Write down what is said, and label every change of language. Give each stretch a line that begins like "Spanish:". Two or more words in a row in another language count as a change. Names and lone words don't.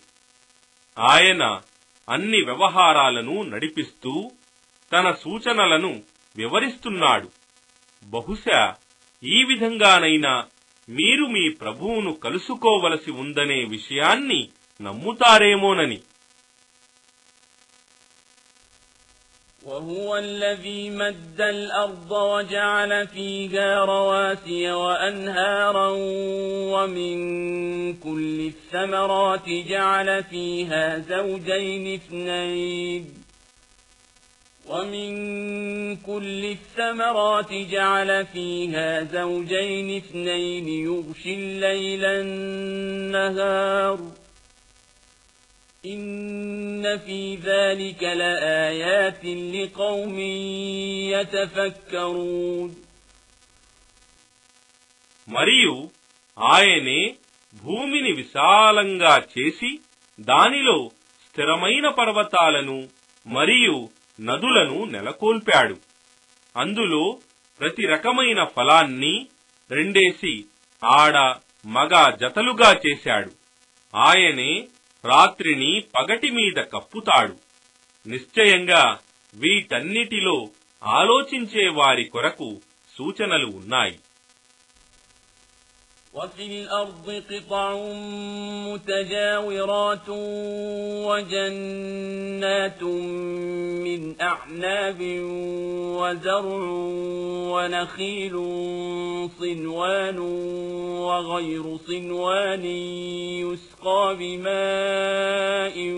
Telugu: ఆయన అన్ని వ్యవహారాలను నడిపిస్తూ తన సూచనలను వివరిస్తున్నాడు. బహుశా ఈ విధంగానైనా మీరు మీ ప్రభువును కలుసుకోవలసి ఉందనే విషయాన్ని నమ్ముతారేమోనని.
Arabic: وهو الذي مد الأرض وجعل فيها رواسي وأنهارا ومن كل الثمرات جعل فيها زوجين اثنين يغشي الليل النهار إن في ذلك لآيات لقوم يتفكرون.
Telugu: మరియు ఆయనే భూమిని విశాలంగా చేసి దానిలో స్థిరమైన పర్వతాలను మరియు నదులను నెలకొల్పాడు. అందులో ప్రతి రకమైన ఫలాన్ని రెండేసి ఆడ మగ జతలుగా చేశాడు. ఆయనే రాత్రిని పగటి మీద కప్పుతాడు. నిశ్చయంగా వీటన్నిటిలో ఆలోచించే వారి కొరకు సూచనలు ఉన్నాయి.
Arabic: وفي الأرض قطع متجاورات وجنات من أعناب وزرع ونخيل صنوان وغير صنوان يسقى بماء